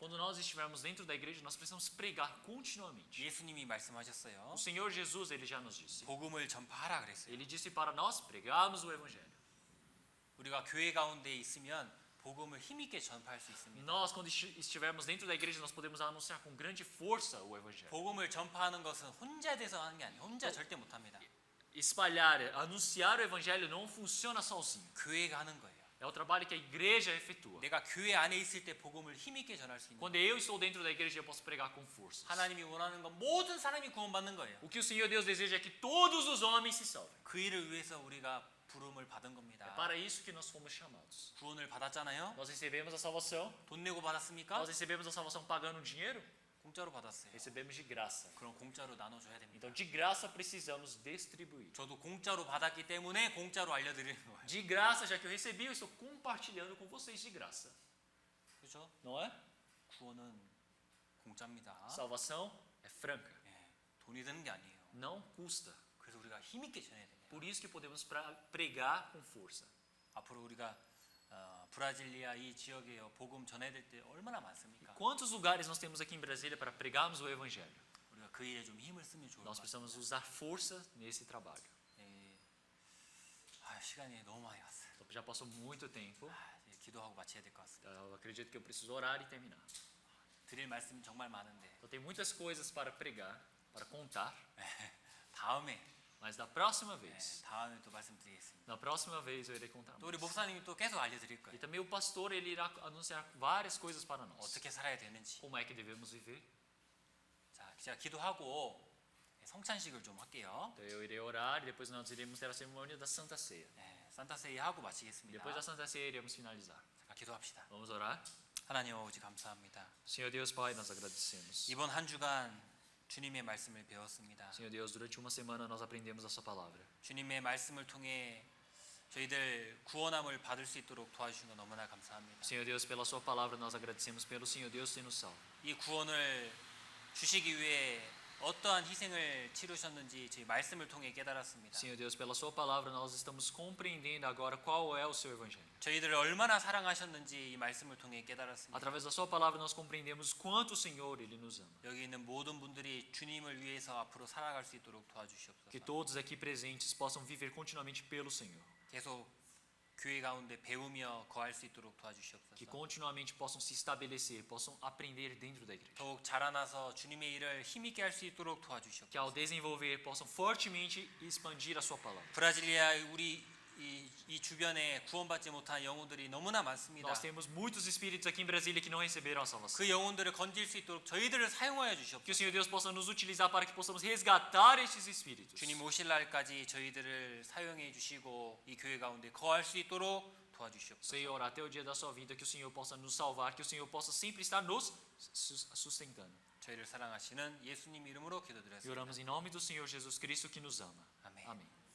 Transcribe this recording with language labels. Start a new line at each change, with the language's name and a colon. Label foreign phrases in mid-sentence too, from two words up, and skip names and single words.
Portuguese: quando nós estivermos dentro da igreja, nós precisamos pregar continuamente.
Korean: 예수님이 말씀하셨어요.
Portuguese: O Senhor Jesus, ele já nos disse.
Korean: 복음을 전파하라 그랬어요.
Portuguese: Ele disse para nós pregarmos o evangelho.
Korean: 우리가 교회 가운데 있으면 복음을 힘있게 전파할 수 있습니다.
Portuguese: Nós, quando estivermos dentro da igreja, nós podemos anunciar com grande força o evangelho.
Korean: 복음을 전파하는 것은 혼자 돼서 하는 게 아니에요. 혼자 절대 못 합니다.
Portuguese: Espalhar, anunciar o evangelho não funciona sozinho.
Korean: 교회가 하는 거예요.
Portuguese: É o trabalho que a igreja efetua.
Korean: 내가 교회 안에 있을 때 복음을 힘있게 전할 수 있는
Portuguese: Quando eu estou dentro da igreja, eu posso pregar com força.
Korean: 하나님이 원하는 건 모든 사람이 구원받는 거예요.
Portuguese: O que o Senhor Deus deseja é que todos os homens se salvem.
Korean: 그 일을 위해서 우리가 부름을 받은
Portuguese: É
Korean: 겁니다.
Portuguese: para isso que nós fomos chamados.
Korean: 구원을 받았잖아요.
Portuguese: Nós recebemos a salvação.
Korean: 돈 내고 받았습니까?
Portuguese: Nós recebemos a salvação pagando dinheiro.
Korean: 공짜로 받았어요.
Portuguese: Recebemos de graça.
Korean: 그럼 공짜로 나눠줘야 됩니다.
Portuguese: Então, de graça, precisamos distribuir.
Korean: 저도 공짜로 받았기 때문에 공짜로 알려드리는 거예요.
Portuguese: De graça, já que eu recebi, eu estou compartilhando com vocês de graça.
Korean: 그렇죠?
Portuguese: Não é?
Korean: 구원은 공짜입니다.
Portuguese: Salvação é franca.
Korean: 예, 돈이 드는 게 아니에요.
Portuguese: Não custa.
Korean: 그래서 우리가 힘있게 전해야 됩니다.
Portuguese: Por isso que podemos pregar com força.
Korean: 앞으로 우리가 브라질리아 이 지역에 복음 전해야 될 때 얼마나 많습니까?
Portuguese: Quantos lugares nós temos aqui em Brasília para pregarmos o evangelho?
Korean: 우리가 그 일에 좀 힘을 쓰면 좋을 것
Portuguese: Nós
Korean: 같아요.
Portuguese: precisamos usar força nesse trabalho.
Korean: 예. 시간이 너무 많이 갔어요.
Portuguese: Então, já passou muito tempo.
Korean: 이제 기도하고 마쳐야 될 것 같습니다.
Portuguese: Eu acredito que eu preciso orar e terminar.
Korean: 드릴 말씀이 정말 많은데
Portuguese: Então, tem muitas coisas para pregar, para contar.
Korean: 다음에
Portuguese: Mas da próxima vez,
Korean: 다음에 또 말씀드리겠습니다.
Portuguese: na próxima vez eu irei contar
Korean: 또 우리
Portuguese: mais.
Korean: 목사님이 또 계속 알려드릴
Portuguese: E
Korean: 거예요.
Portuguese: também o pastor ele irá anunciar várias coisas para nós.
Korean: 어떻게 살아야 되는지.
Portuguese: Como é que devemos viver?
Korean: 자, 제가 기도하고 성찬식을 좀 할게요.
Portuguese: Então eu irei orar e depois nós iremos ter a cerimônia da Santa Ceia.
Korean: 산타세이 하고 마치겠습니다.
Portuguese: Depois da Santa Ceia iremos finalizar.
Korean: 잠깐 기도합시다.
Portuguese: Vamos orar?
Korean: 하나님 아버지 감사합니다.
Portuguese: Senhor Deus Pai, nós agradecemos.
Korean: 이번 한 주간 주님의 말씀을 배웠습니다.
Portuguese: Senhor Deus, durante uma semana nós aprendemos a sua palavra.
Korean: 주님의 말씀을 통해 저희들 구원함을 받을 수 있도록 도와주신 거 너무나 감사합니다.
Portuguese: Senhor Deus, pela sua palavra nós agradecemos pelo Senhor Deus ter nos salvo.
Korean: 이 구원을 주시기 위해 어떠한 희생을 치르셨는지 저희 말씀을 통해 깨달았습니다.
Portuguese: Senhor Deus, pela sua palavra nós estamos compreendendo agora qual é o seu evangelho.
Korean: 저희들을 얼마나 사랑하셨는지 이 말씀을 통해 깨달았습니다.
Portuguese: Através da sua palavra nós compreendemos quanto o Senhor ele nos ama.
Korean: 여기 있는 모든 분들이 주님을 위해서 앞으로 살아갈 수 있도록 도와주시옵소서.
Portuguese: Que todos aqui presentes possam viver continuamente pelo Senhor.
Korean: 계속 교회 가운데 배우며 거할 수 있도록
Portuguese: Que
Korean: 도와주시옵소서.
Portuguese: continuamente possam se estabelecer, possam aprender dentro da igreja.
Korean: 더욱 자라나서 주님의 일을 힘있게 할 수 있도록 도와주시옵소서.
Portuguese: Que ao desenvolver possam fortemente expandir a sua palavra.
Korean: 브라질리아 우리 이 주변에 구원받지 못한 영혼들이 너무나 많습니다.
Portuguese: Nós temos muitos espíritos aqui em Brasília que não receberam a salvação.
Korean: 그 영혼들을 건질 수 있도록 저희들을 사용하여
Portuguese: Que o
Korean: 주시옵소서.
Portuguese: Senhor Deus possa nos utilizar para que possamos resgatar estes espíritos.
Korean: 주님 오실 날까지 저희들을 사용해 주시고 이 교회 가운데 거할 수 있도록 도와주시옵소서.
Portuguese: Senhor, até o dia da sua vida, que o Senhor possa nos salvar, que o Senhor possa sempre estar nos sustentando.
Korean: 저희를 사랑하시는 예수님 이름으로
Portuguese: E
Korean: 기도드렸습니다.
Portuguese: oramos em nome do Senhor Jesus Cristo que nos ama.
Korean: 아멘.
Portuguese: Amém.